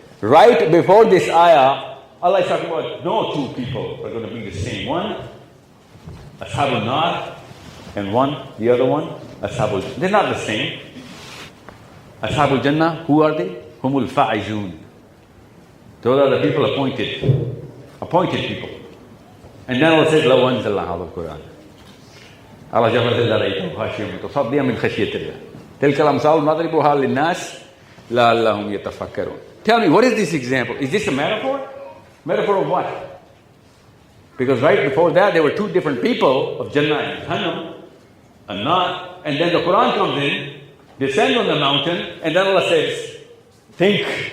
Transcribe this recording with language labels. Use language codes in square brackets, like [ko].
[en] Right before this ayah, Allah is talking about no two people are going to be the same. One, Ashabul Nar, and the other one, Ashabul Jannah. They're not the same. Ashabul Jannah, who are they? Humul Fa'izun. Those are the people appointed people. And then Allah says, [ar] لَوْ أَنزَلْنَا هَذَا الْقُرْآنَ على جبل لرأيته خاشعا متصدعا من خشية الله تلك الأمثال نضربها للناس لعلهم يتفكرون. [en] Tell me, what is this example? Is this a metaphor? Metaphor of what? Because right before that, there were two different people of Jannah and Jahannam, and not. And then the Quran comes in, descend on the mountain, and then Allah says, think.